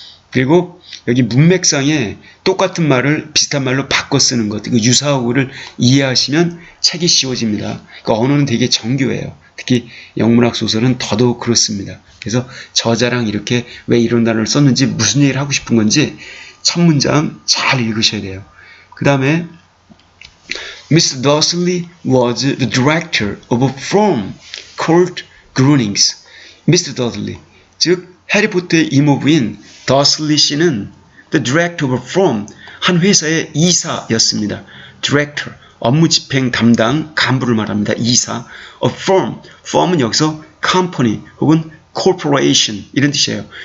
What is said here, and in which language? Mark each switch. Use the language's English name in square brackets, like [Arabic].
[Korean] 그리고 여기 문맥상에 똑같은 말을 비슷한 말로 바꿔 쓰는 것, 그 유사어구를 이해하시면 책이 쉬워집니다. 그러니까 언어는 되게 정교해요. 특히 영문학 소설은 더더욱 그렇습니다. 그래서 저자랑 이렇게 왜 이런 단어를 썼는지, 무슨 얘기를 하고 싶은 건지 첫 문장 잘 읽으셔야 돼요. 그 다음에 Mr. [English] Dursley was the director of a firm called Groenings. Mr. [Korean] Dursley, 즉 해리포터의 이모부인 더슬리 씨는 [English] the director of a firm, [Korean] 한 회사의 이사였습니다. director, 업무 집행 담당 간부를 말합니다. 이사. a firm, firm은 여기서 company 혹은 corporation 이런 뜻이에요.